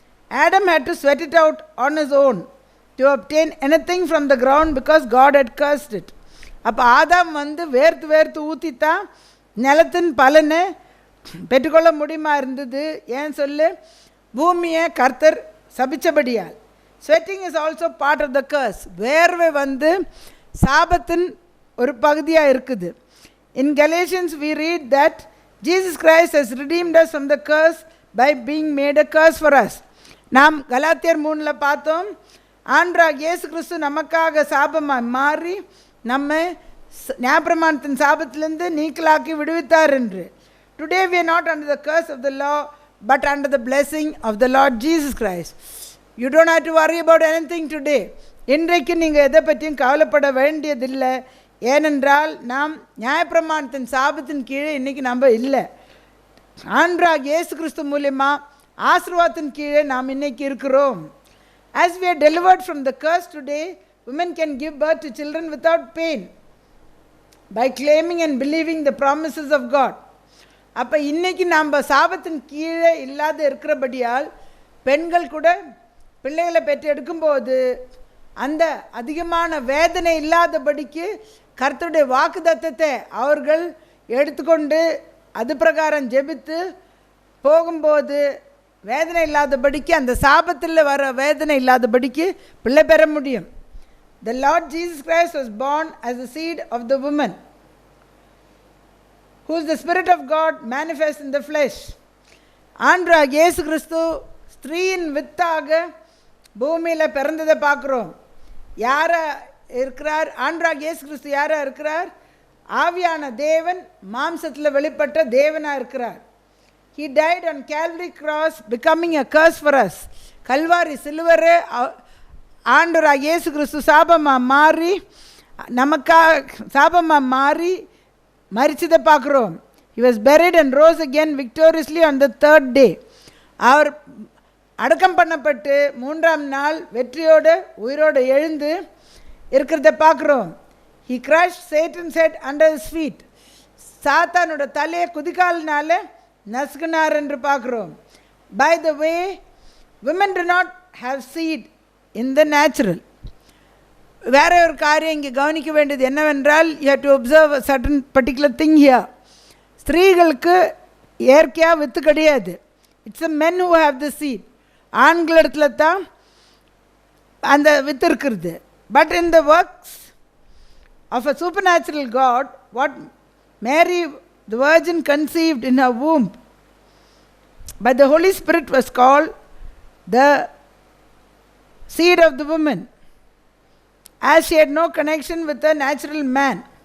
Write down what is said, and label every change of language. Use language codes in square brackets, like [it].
[en] Adam had to sweat it out on his own to obtain anything from the ground because God had cursed it. [ta] அப்போ ஆதாம் வேர்த்து வேர்த்து ஊற்றித்தான் நிலத்தின் பலனை பெற்றுக்கொள்ள முடியுமா இருந்தது. ஏன் சொல்லு, பூமியை கர்த்தர் சபிச்சபடியால். [en] Sweating is also part of the curse. [ta] வேர்வை சாபத்தின் ஒரு பகுதியாக இருக்குது. [en] In Galatians we read that Jesus Christ has redeemed us from the curse by being made a curse for us. [ta] நாம் கலாத்தியர் 3 பார்த்தோம், ஆண்டவராகிய இயேசு கிறிஸ்து நமக்காக சாபமாக மாறி நம்மை நியாயப்பிரமாணத்தின் சாபத்திலிருந்து நீக்கலாக்கி விடுவித்தார் என்று. [en] Today we are not under the curse of the law but under the blessing of the Lord Jesus Christ. You don't have to worry about anything today. [ta] இன்றைக்கு நீங்கள் எதை பற்றியும் கவலைப்பட வேண்டியதில்லை. ஏனென்றால் நாம் நியாயப்பிரமாணத்தின் சாபத்தின் கீழே இன்றைக்கி நம்ம இல்லை. ஆண்டவராகிய இயேசு கிறிஸ்து மூலமா ஆசீர்வாதத்தின் கீழே நாம் இன்றைக்கி இருக்கிறோம். [en] As we are delivered from the curse today, women can give birth to children without pain by claiming and believing the promises of God. [ta] அப்போ இன்றைக்கி நாம் சாபத்தின் கீழே இல்லாத இருக்கிறபடியால் பெண்கள் கூட பிள்ளைகளை பெற்று எடுக்கும்போது அந்த அதிகமான வேதனை இல்லாதபடிக்கு கர்த்தருடைய வாக்குத்தத்தத்தை அவர்கள் எடுத்துக்கொண்டு அது பிரகாரம் ஜெபித்து போகும்போது வேதனை இல்லாதபடிக்கு, அந்த சாபத்தில் வர வேதனை இல்லாதபடிக்கு பிள்ளை பெற முடியும். [en] The Lord Jesus Christ was born as the seed of the woman, who is the Spirit of God manifest in the flesh. [ta] ஆண்டவராகிய இயேசு கிறிஸ்து ஸ்திரீயின் வித்தாக பூமியில் பிறந்ததை பார்க்குறோம். யாரா இருக்கிறார்? ஆண்டவராகிய இயேசு கிறிஸ்து யாராக இருக்கிறார்? ஆவியான தேவன் மாம்சத்தில் வெளிப்பட்ட தேவனாக இருக்கிறார். [en] He died on Calvary cross becoming a curse for us. [ta] Kalvari சிலுவரே ஆண்டவராகிய இயேசு கிறிஸ்து சாபமாக மாறி நமக்காக சாபமாக மாறி மரிச்சதை பார்க்குறோம். [en] He was buried and rose again victoriously on the third day. [ta] அவர் அடக்கம் பண்ணப்பட்டு 3ஆம் நாள் வெற்றியோடு உயிரோடு எழுந்து இருக்கிறத பார்க்குறோம். [en] He crushed Satan's head under his feet. [ta] சாத்தானோட தலையை குதிகாலினால நசுக்கினார் என்று பார்க்குறோம். [en] By the way, women do not have seed in the natural. [ta] வேற ஒரு காரியம் இங்கே கவனிக்க வேண்டியது என்னவென்றால், [en] you have to observe a certain particular thing here. [ta] ஸ்திரீகளுக்கு இயற்கையாக வித்து கிடையாது. [en] It's the men who have the seed. [ta] ஆண்களிடத்துல தான் அந்த வித்து இருக்கிறது. [en] But in the works of a supernatural God, what Mary the virgin conceived in her womb by the Holy Spirit was called the seed of the woman, as she had no connection with a natural man.